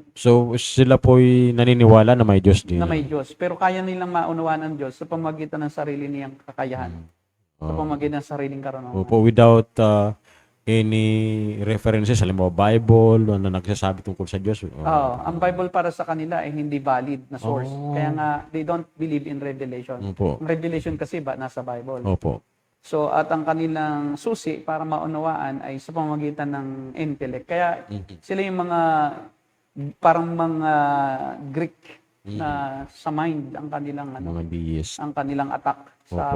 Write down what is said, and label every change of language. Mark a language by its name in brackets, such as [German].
[Filipino] So, sila po'y naniniwala na may Diyos din. na may Diyos. Pero kaya nilang maunawaan ang Diyos sa pamamagitan ng sarili niyang kakayahan, sa pamamagitan ng sariling karunungan. Opo, [English] without any references, [Filipino] halimbawa Bible, na nagsasabi tungkol sa Diyos. Ang Bible para sa kanila ay hindi valid na source. Kaya nga, [English] they don't believe in revelation. [Filipino] Opo. Ang revelation kasi nasa Bible. Opo. So, at ang kanilang susi para maunawaan ay sa pamamagitan ng intellect. Kaya sila yung parang mga Greek na sa mind ang kanilang Mga deist. ang kanilang attack sa